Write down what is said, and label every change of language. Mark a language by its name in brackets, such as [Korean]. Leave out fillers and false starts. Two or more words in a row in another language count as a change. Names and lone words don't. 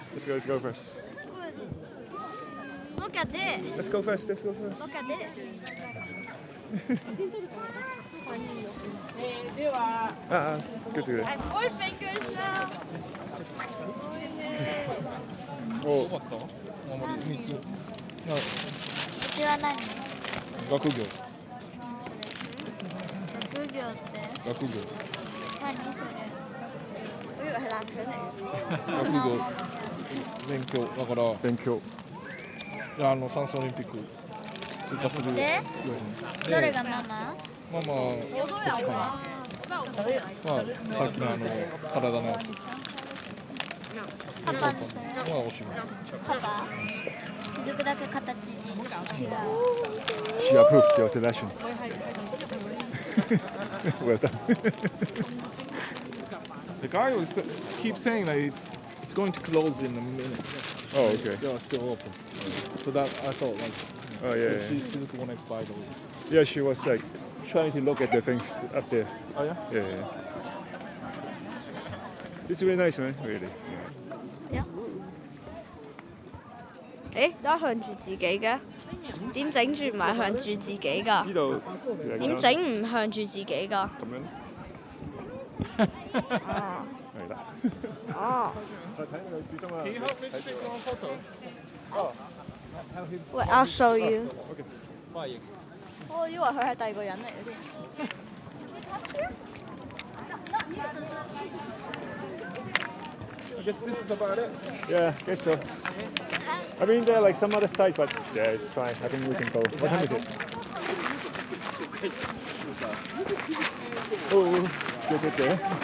[English] Let's go first. Look at this. Let's go first. Let's go first. Look at this. [Cantonese] 跟住你。 [English] I have 4 fingers now. お。 [Japanese] うちは何？学業。学業って学業。何それ？ [Cantonese] 我以為係男人嚟嘅。 [Japanese] 学業。勉強だから勉強。算数オリンピック通過するでどれがママ？ママ [Cantonese] 我都有啊。 [Japanese] まあさっきの体のやつパパのそれ？はおしまいパパ？雫だけ形違う。 [English] She approved your selection. Well done. The guy was keep saying that it's going to close in a minute. Oh, okay. They are still open. So that I thought like Oh, yeah. she didn't want to buy those. Yeah, she was like trying to look at the things up there. Oh yeah? Yeah. It's really nice, man. Really. [Cantonese] 誒，都係向住自己嘅，點整住唔係向住自己㗎？呢度點整唔向住自己㗎？咁樣？係啦。哦。睇你小心啊！ [English] 喂 ，I'll show you。 OK。 [Cantonese] 我以為佢係第二個人嚟嘅添。 [English] I guess this is about it. Yeah, I guess so. I mean, there are like some other sites, but yeah, it's fine. I think we can go. What time is it? Oh, is it there?